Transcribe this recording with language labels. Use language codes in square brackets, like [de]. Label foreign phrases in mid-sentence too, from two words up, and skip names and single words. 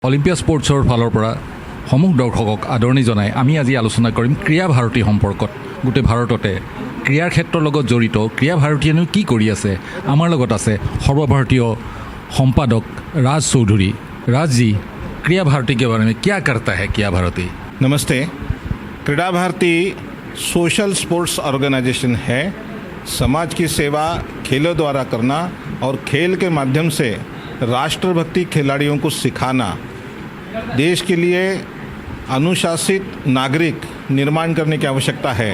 [as] অলিম্পিয়া স্পৰ্টছৰ ফালৰ পৰা সমূহ দৰ্শকক আদৰণি জনাই আমি আজি আলোচনা কৰিম ক্ৰীড়া ভাৰতী সম্পৰ্কত। গোটেই ভাৰততে ক্ৰীড়াৰ ক্ষেত্ৰৰ লগত জড়িত ক্ৰীড়া ভাৰতীয়েনো কি কৰি আছে। আমাৰ লগত আছে সৰ্বভাৰতীয় সম্পাদক राज चौधरी। [hi] राज जी, क्रीड़ा भारती के बारे में क्या करता है क्रीड़ा भारती? नमस्ते। क्रीड़ा भारती [en] social sports organisation [hi] है। समाज की सेवा खेलों द्वारा करना और खेल के माध्यम से राष्ट्रभक्ति खिलाड़ियों को सिखाना, देश के लिए अनुशासित नागरिक निर्माण करने की आवश्यकता है।